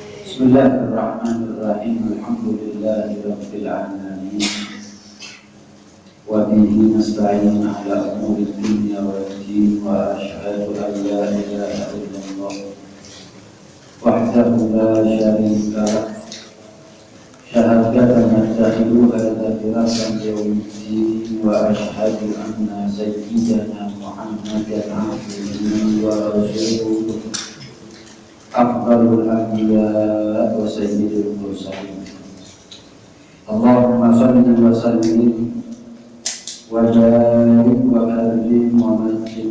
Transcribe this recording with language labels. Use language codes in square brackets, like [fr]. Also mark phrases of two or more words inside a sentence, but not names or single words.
[ar] بسم الله الرحمن الرحيم. الحمد لله رب العالمين. وبه نستعين على أمور الدنيا والدين وأشهد أن لا إله إلا الله وحده لا شريك له. شهادة ندخرها ذخيرة يوم الدين وأشهد أن سيدنا محمدا عبده ورسوله أفضل الأنبياء وسيد المرسلين. اللهم صل وسلم وبارك وكرم ومجد